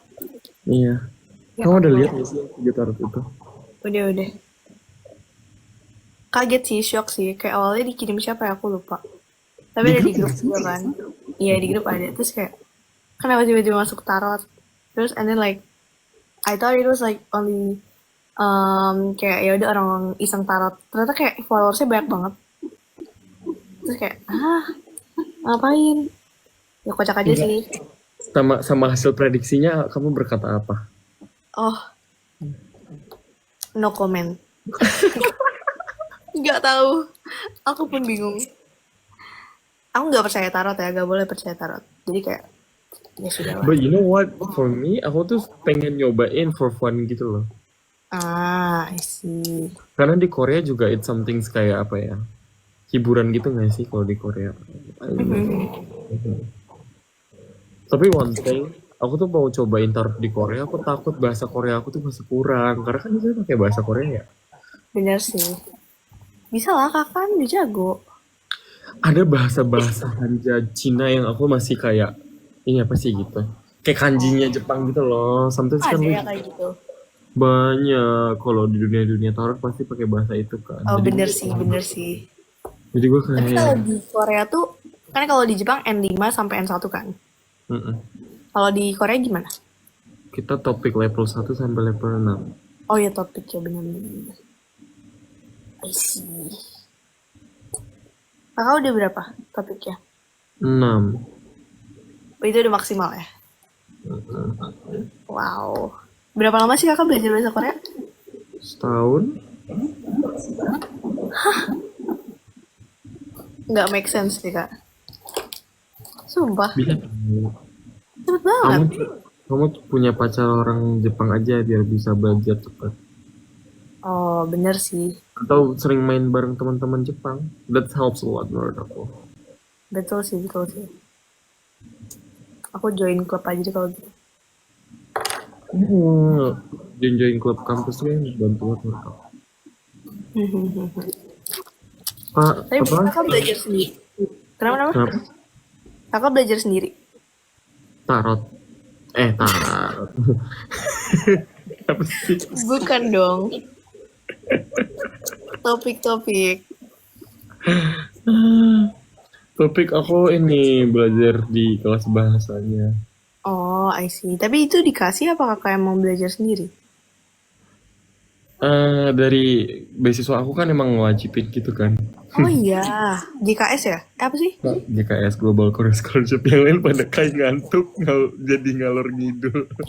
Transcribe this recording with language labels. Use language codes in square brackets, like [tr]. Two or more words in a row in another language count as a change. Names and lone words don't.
[id] Iya. Ya, Kamu udah lihat nggak sih video tarot itu? Udah. Kaget sih, shock sih. Kayak awalnya dikirim siapa ya? Aku lupa. Tapi ada di grup juga kan. Iya, di grup ada. Terus kayak, kenapa tiba-tiba masuk tarot? [en] Terus and then like, I thought it was like only [id] kayak ya udah orang iseng tarot. Ternyata kayak followersnya banyak banget. Terus kayak, ngapain? Ya kocak aja sih. Sama hasil prediksinya kamu berkata apa? [en] Oh, no comment. [id] Nggak tahu. Aku pun bingung. Aku nggak percaya tarot ya, nggak boleh percaya tarot. Jadi kayak, ya sudah lah. [en] But you know what? For me, [id] aku tuh pengen nyobain [en] for fun [id] gitu loh. [en] I see. [id] Karena di Korea juga [en] it's something [id] kayak apa ya? Hiburan gitu nggak sih kalau di Korea? Tapi [en] one thing, [id] aku tuh mau cobain tarot di Korea. Aku takut bahasa Korea aku tuh masih kurang. Karena kan itu pakai bahasa Korea ya. Bener sih. Bisa lah, kakak kan udah jago. Ada bahasa-bahasa Hanja Cina yang aku masih kayak, ini apa sih gitu. Kayak kanjinya Jepang gitu loh. Sometimes kan Ada ya kayak gitu. banyak. Kalau di dunia tarot pasti pakai bahasa itu kan. Oh, Jadi bener sih. Jadi gue Tapi kayak kalau di Korea tuh, kan kalau di Jepang N5 sampai N1 kan. Kalau di Korea gimana? kita topik level 1 sampai level 6. Oh ya, topik ya, bener-bener. [en] I see. [id] Kakak udah berapa topiknya? 6. Oh, itu udah maksimal ya? Wow. Berapa lama sih kakak belajar bahasa Korea? Setahun. Nggak make sense sih kak. Sumpah. Bisa. Cepet banget. Kamu punya pacar orang Jepang aja biar bisa belajar cepat. Oh, bener sih. Atau sering main bareng teman-teman Jepang. [en] That helps a lot [id] menurut aku. Betul sih. Aku join klub aja deh kalau gitu. Join klub kampus kan bantu banget menurut aku. Tapi kakak belajar sendiri. Kenapa? Kakak belajar sendiri. Tarot. Tarot. Apa sih? Bukan dong. Topik. Topik aku ini belajar di kelas bahasanya. [en] Oh, I see. [id] Tapi itu dikasih apa kakak yang mau belajar sendiri? Dari beasiswa aku kan emang ngewajibin gitu kan. Oh iya, GKS ya? Apa sih? GKS Global Korean Scholarship, yang lain pada kayak ngantuk jadi ngalor ngidul.